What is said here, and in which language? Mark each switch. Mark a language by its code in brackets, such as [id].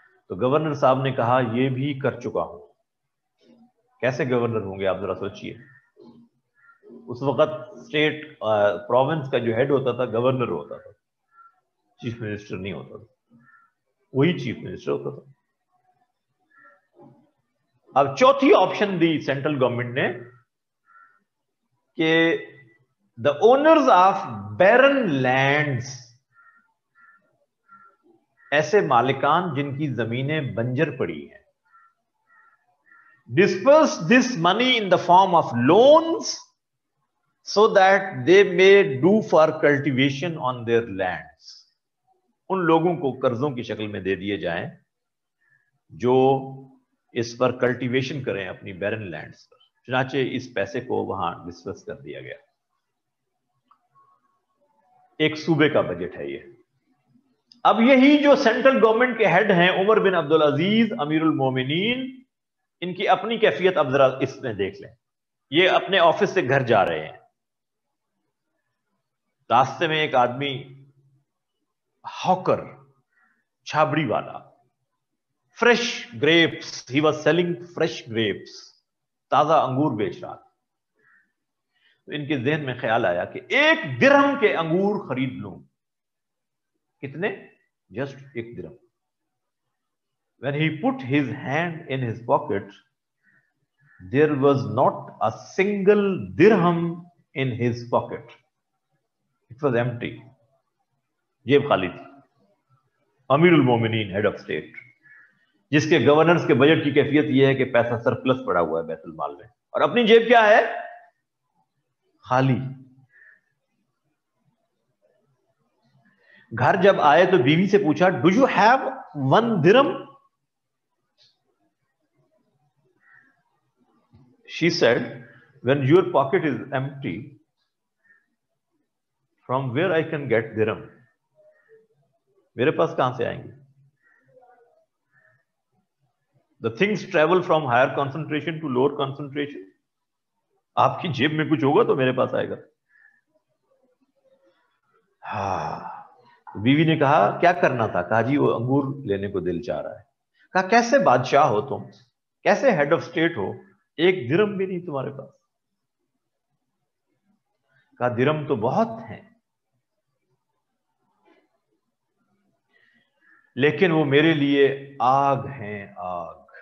[ur] تو گورنر صاحب نے کہا یہ بھی کر چکا ہوں. کیسے گورنر ہوں گے آپ ذرا سوچئے. اس وقت اسٹیٹ پروونس کا جو ہیڈ ہوتا تھا گورنر ہوتا تھا, چیف منسٹر نہیں ہوتا تھا, وہی چیف منسٹر ہوتا تھا. اب چوتھی آپشن دی سینٹرل گورنمنٹ نے کہ [en] the owners of barren lands, [ur] ایسے مالکان جن کی زمینیں بنجر پڑی ہیں, [en] disperse this money in the form of loans so that they may do for cultivation on their lands. [ur] ان لوگوں کو قرضوں کی شکل میں دے دیے جائیں جو اس پر کلٹیویشن کریں اپنی بیرن لینڈز پر. چنانچہ اس پیسے کو وہاں ڈسپرس کر دیا گیا. ایک صوبے کا بجٹ ہے یہ. اب یہی جو سینٹرل گورنمنٹ کے ہیڈ ہیں عمر بن عبدالعزیز امیر المومنین, ان کی اپنی کیفیت اب ذرا اس میں دیکھ لیں. یہ اپنے آفس سے گھر جا رہے ہیں, راستے میں ایک آدمی ہاکر, چھابڑی والا, fresh grapes, [en] he was selling fresh grapes, [ur] تازہ انگور بیچ رہا تھا. تو ان کے ذہن میں خیال آیا کہ 1 درہم کے انگور خرید لوں. کتنے؟ جسٹ 1 درہم. [en] When he put his hand in his pocket, there was not a single dirham in his pocket. It was empty. [ur] جیب خالی تھی. امیر المومنین ہیڈ آف اسٹیٹ, جس کے گورنرز کے بجٹ کی کیفیت یہ ہے کہ پیسہ سرپلس پڑا ہوا ہے بیت المال میں, اور اپنی جیب کیا ہے؟ خالی. گھر جب آئے تو بیوی سے پوچھا, [en] Do you have 1 dirham? She said, when your pocket is empty, from where I can get dirham? [ur] میرے پاس کہاں سے آئیں گے؟ [en] The things travel from higher concentration to lower concentration. [ur] آپ کی جیب میں کچھ ہوگا تو میرے پاس آئے گا. بیوی نے کہا کیا کرنا تھا؟ کہا جی وہ انگور لینے کو دل چاہ رہا ہے. کہا کیسے بادشاہ ہو تم, کیسے ہیڈ آف اسٹیٹ ہو, 1 درہم بھی نہیں تمہارے پاس؟ کہا درہم تو بہت ہیں, لیکن وہ میرے لیے آگ ہیں, آگ.